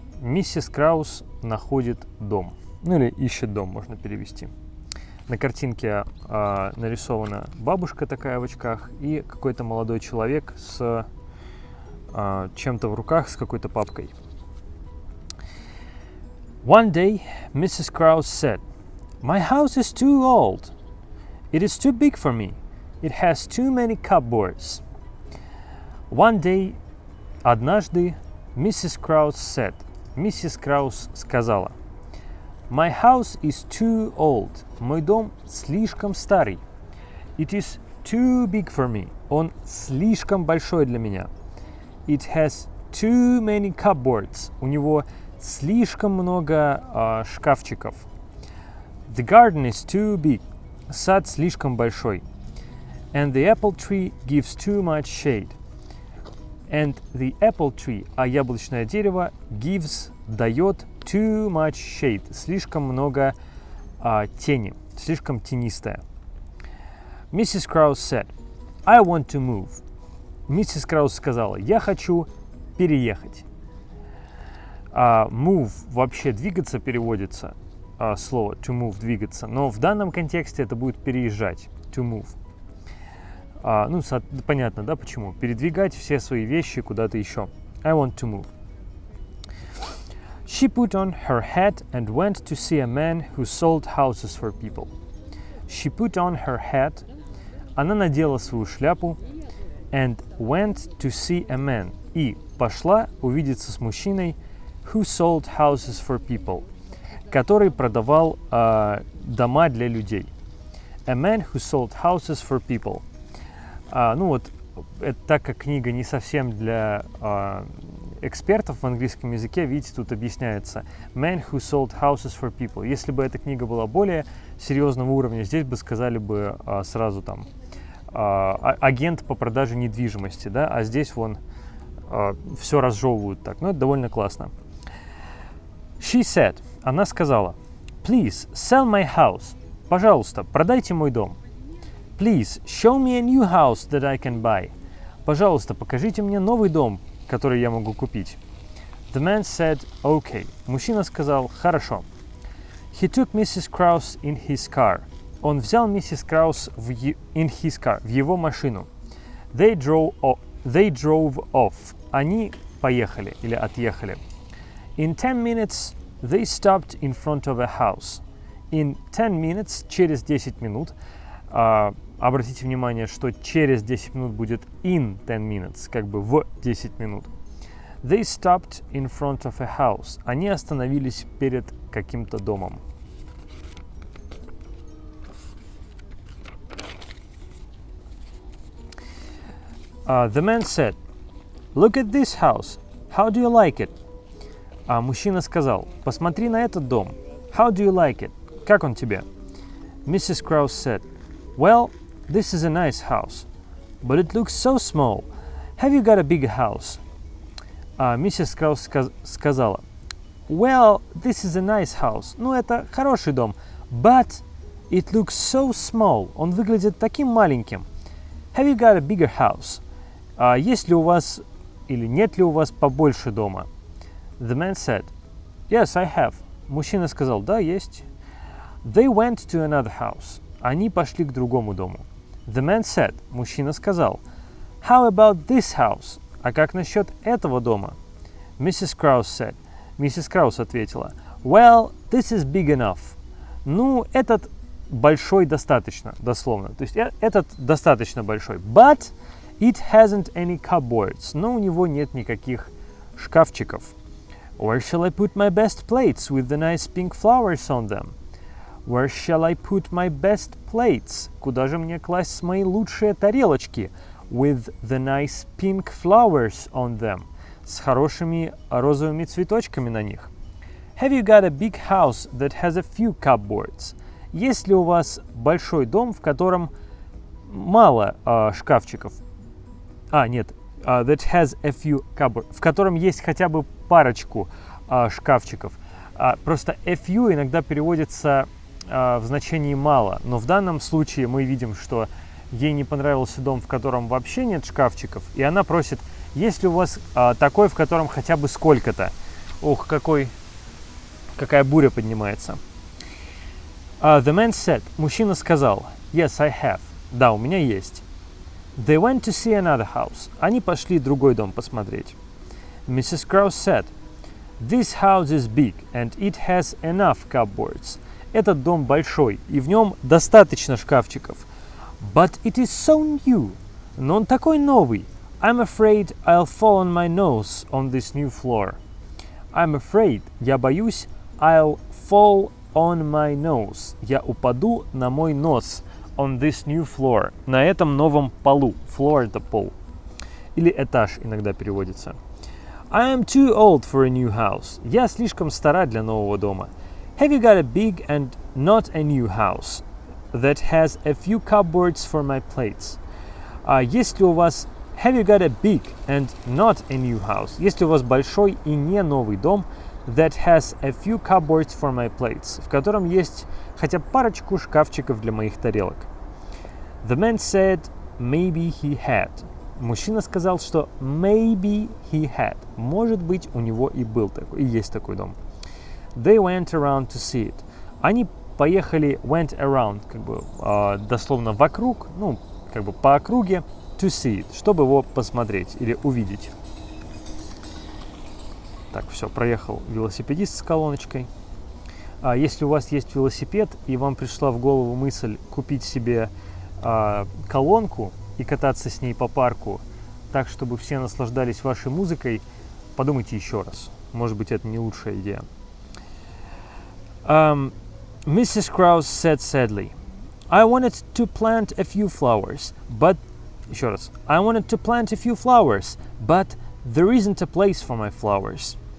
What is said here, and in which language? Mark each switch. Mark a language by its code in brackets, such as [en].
[ru] Миссис Краус находит дом. Ну или ищет дом, можно перевести. На картинке нарисована бабушка такая в очках и какой-то молодой человек с чем-то в руках, с какой-то папкой. [en] One day, Mrs. Kraus said, "My house is too old. It is too big for me. It has too many cupboards." One day, [ru] однажды, [en] Mrs. Kraus said, [ru] миссис Краус сказала, [en] "My house is too old. [ru] Мой дом слишком старый. [en] It is too big for me. [ru] Он слишком большой для меня. [en] It has too many cupboards. [ru] У него слишком много шкафчиков. [en] The garden is too big. [ru] Сад слишком большой. [en] And the apple tree gives too much shade. And the apple tree, [ru] а яблочное дерево, [en] gives, [ru] дает [en] too much shade, [ru] слишком много тени, слишком тенистое. [en] Mrs. Kraus said, "I want to move." [ru] Миссис Краус сказала, я хочу переехать. Move вообще двигаться переводится, слово to move двигаться, но в данном контексте это будет переезжать, to move. Ну, понятно, да, почему? Передвигать все свои вещи куда-то еще. [en] I want to move. She put on her hat and went to see a man who sold houses for people. She put on her hat. [ru] Она надела свою шляпу [en] and went to see a man. [ru] И пошла увидеться с мужчиной [en] who sold houses for people, [ru] который продавал дома для людей. [en] A man who sold houses for people. [ru] Ну вот, это, так как книга не совсем для экспертов в английском языке, видите, тут объясняется [en] Man who sold houses for people. [ru] Если бы эта книга была более серьезного уровня, здесь бы сказали бы сразу там агент по продаже недвижимости, да, а здесь вон все разжевывают так, ну это довольно классно. [en] She said, [ru] она сказала, [en] "Please sell my house. [ru] Пожалуйста, продайте мой дом. [en] Please, show me a new house that I can buy. [ru] Пожалуйста, покажите мне новый дом, который я могу купить." [en] The man said, "Okay." [ru] Мужчина сказал, хорошо. [en] He took Mrs. Kraus in his car. [ru] Он взял миссис Краус [en] in his car, [ru] в его машину. [en] They drove off. [ru] Они поехали или отъехали. [en] In 10 minutes, they stopped in front of a house. In 10 minutes, [ru] через 10 минут, обратите внимание, что через 10 минут будет [en] in 10 minutes, [ru] как бы в 10 минут. [en] They stopped in front of a house. [ru] Они остановились перед каким-то домом. [en] The man said, "Look at this house. How do you like it?" [ru] Мужчина сказал, посмотри на этот дом. [en] How do you like it? [ru] Как он тебе? [en] Mrs. Kraus said, "Well, this is a nice house, but it looks so small. Have you got a bigger house?" [ru] Миссис Краус сказала, [en] "Well, this is a nice house. [ru] Ну, это хороший дом, [en] but it looks so small. [ru] Он выглядит таким маленьким. [en] Have you got a bigger house? [ru] Есть ли у вас или нет ли у вас побольше дома?" [en] The man said, "Yes, I have." [ru] Мужчина сказал, да, есть. [en] They went to another house. [ru] Они пошли к другому дому. [en] The man said, [ru] мужчина сказал, [en] "How about this house?" [ru] А как насчет этого дома? [en] Mrs. Kraus said. [ru] Миссис Краус ответила, [en] "Well, this is big enough." [ru] Ну, этот большой достаточно, дословно. То есть этот достаточно большой. [en] But it hasn't any cupboards. [ru] Но у него нет никаких шкафчиков. [en] Where shall I put my best plates with the nice pink flowers on them? Where shall I put my best plates? [ru] Куда же мне класть мои лучшие тарелочки? [en] With the nice pink flowers on them. [ru] С хорошими розовыми цветочками на них. [en] Have you got a big house that has a few cupboards? [ru] Есть ли у вас большой дом, в котором мало шкафчиков? Нет. [en] That has a few cupboards. [ru] В котором есть хотя бы парочку шкафчиков. Просто a few иногда переводится в значении мало. Но в данном случае мы видим, что ей не понравился дом, в котором вообще нет шкафчиков. И она просит, есть ли у вас такой, в котором хотя бы сколько-то? Ох, какая буря поднимается. [en] The man said, [ru] мужчина сказал, [en] yes, I have. [ru] Да, у меня есть. [en] They went to see another house. [ru] Они пошли другой дом посмотреть. [en] Mrs. Krause said, this house is big and it has enough cupboards. [ru] Этот дом большой, и в нем достаточно шкафчиков. [en] But it is so new. [ru] Но он такой новый. [en] I'm afraid I'll fall on my nose on this new floor. I'm afraid, [ru] я боюсь, [en] I'll fall on my nose. [ru] Я упаду на мой нос. [en] On this new floor. [ru] На этом новом полу. Floor – это пол. Или этаж иногда переводится. [en] I am too old for a new house. [ru] Я слишком стара для нового дома. [en] Have you got a big and not a new house that has a few cupboards for my plates? [ru] Есть ли у вас [en] Have you got a big and not a new house? [ru] Есть ли у вас большой и не новый дом [en] that has a few cupboards for my plates, [ru] в котором есть хотя бы парочку шкафчиков для моих тарелок? [en] The man said, maybe he had. [ru] Мужчина сказал, что [en] maybe he had. [ru] Может быть, у него и был такой, и есть такой дом. [en] They went around to see it. [ru] Они поехали, [en] went around, [ru] дословно вокруг, по округе, [en] to see it, [ru] чтобы его посмотреть или увидеть. Так, все, проехал велосипедист с колоночкой. Если у вас есть велосипед, и вам пришла в голову мысль купить себе колонку и кататься с ней по парку, так, чтобы все наслаждались вашей музыкой, подумайте еще раз. Может быть, это не лучшая идея. [en] Mrs. Krause said sadly, I wanted to plant a few flowers, but... [ru] Еще раз. [en] I wanted to plant a few flowers, but there isn't a place for my flowers.